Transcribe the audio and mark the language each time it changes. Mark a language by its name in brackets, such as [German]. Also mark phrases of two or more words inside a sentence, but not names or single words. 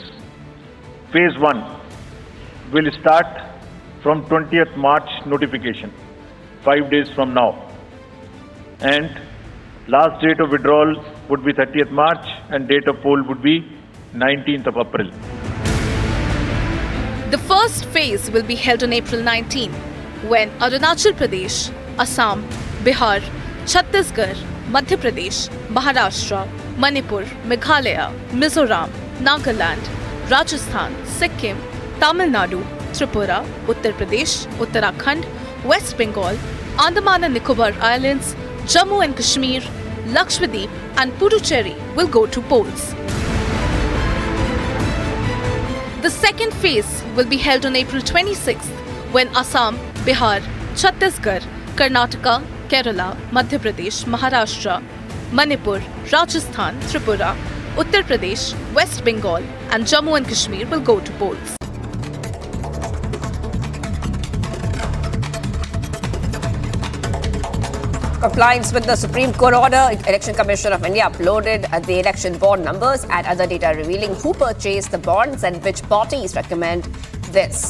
[English] Phase 1 will start from 20th March notification, 5 days from now. And last date of withdrawal would be 30th March and date of poll would be 19th of April. The first phase will be held on April 19, when Arunachal Pradesh, Assam, Bihar, Chhattisgarh, Madhya Pradesh, Maharashtra, Manipur, Meghalaya, Mizoram, Nagaland, Rajasthan, Sikkim, Tamil Nadu, Tripura, Uttar Pradesh, Uttarakhand, West Bengal, Andaman and Nicobar Islands, Jammu and Kashmir, Lakshadweep and Puducherry will go to polls. The second phase will be held on April 26th, when Assam, Bihar, Chhattisgarh, Karnataka, Kerala, Madhya Pradesh, Maharashtra, Manipur, Rajasthan, Tripura, Uttar Pradesh, West Bengal and Jammu and Kashmir will go to polls. Compliance with the Supreme Court order, Election Commission of India uploaded the election bond numbers and other data revealing who purchased the bonds and which parties recommend this.